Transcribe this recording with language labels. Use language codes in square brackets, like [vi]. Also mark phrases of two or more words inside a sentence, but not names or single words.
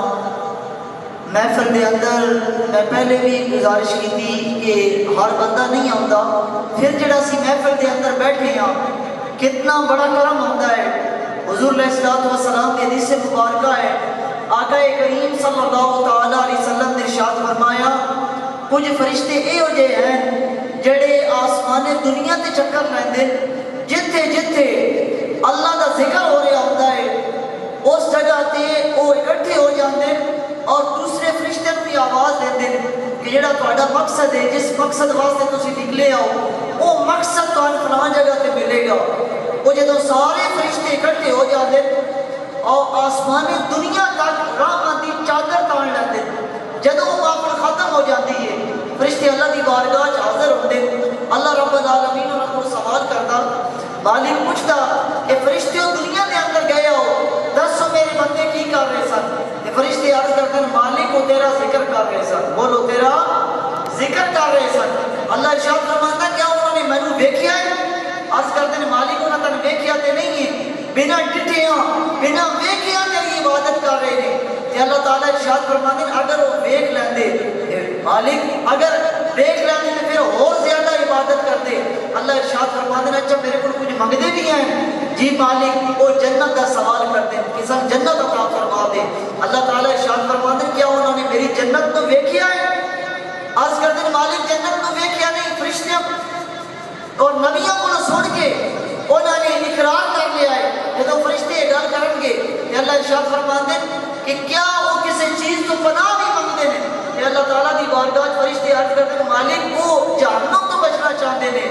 [ur] محفل دے اندر میں پہلے بھی گزارش کی تھی کہ ہر بندہ نہیں آتا، پھر جڑا سی محفل دے اندر بیٹھے ہاں کتنا بڑا کرم ہوتا ہے۔ [pa] حضور [ar] علیہ السلام [pa] کی حدیث مبارکہ ہے، آقا کریم [ar] صلی اللہ تعالیٰ علیہ وسلم [pa] نے ارشاد فرمایا کچھ فرشتے اے ہو جے ہیں جڑے آسمان دنیا تے چکر لیندے، جتھے جتھے اللہ دا ذکر ہو رہا ہوتا ہے اس جگہ تے وہ اکٹھے ہو جاندے اور دوسرے فرشتے بھی آواز دیندے کہ جڑا تہاڈا مقصد ہے، جس مقصد واسطے تسی نکلے آؤ وہ مقصد تہاڈوں فلاں جگہ تے ملے گا۔ وہ جدوں سارے فرشتے اکٹھے ہو جاندے اور آسمان دنیا تک رحمت دی چادر تان لیندے، جدوں وہ محفل ختم ہو جاتی ہے فرشتے اللہ دی بارگاہ حاضر ہوندے، [ar] اللہ رب العالمین [pa] انہاں کو سوال کردا، مالک پوچھتا کہ فرشتیوں دنیا دے اندر گئے ہو، دسو میرے بندے کی کر رہے سن؟ [ur] کہ فرشتے عرض کرتے ہیں مالک وہ تیرا ذکر کر رہے سن، بولو تیرا ذکر کر رہے سن۔ اللہ ارشاد فرماتا کیا انہوں نے مینوں ویکھیا ہے؟ عرض کرتے ہیں مالک انہوں نے ویکھیا تے نہیں ہے، بنا ڈٹھیاں بنا ویکھیاں تیری عبادت کر رہے ہیں۔ تے اللہ تعالیٰ ارشاد فرماتے ہیں اگر وہ ویکھ لیندے مالک اگر ویکھ لیندے تے پھر اور زیادہ عبادت کرتے۔ اللہ ارشاد فرماتے ہیں اچھا میرے کو کچھ منگتے بھی ہیں؟ جی مالک وہ جنت کا سوال کرتے ہیں کہ سب جنت عطا فرما دے۔ اللہ تعالیٰ ارشاد فرماتے ہیں کیا انہوں نے میری جنت کو ویکھیا ہے؟ نو ویکھیا نہیں، فرشتیاں اور نبیوں کو سن کے انہوں نے اقرار کر لیا ہے۔ جب فرشتے گل کرن گے کہ اللہ ارشاد فرماتے ہیں کہ کیا وہ کسی چیز تو پناہ بھی منگتے ہیں کہ اللہ تعالیٰ کی بارگاہ فرشتے عرض کرتے ہیں مالک وہ جہنم تو بچنا چاہتے ہیں۔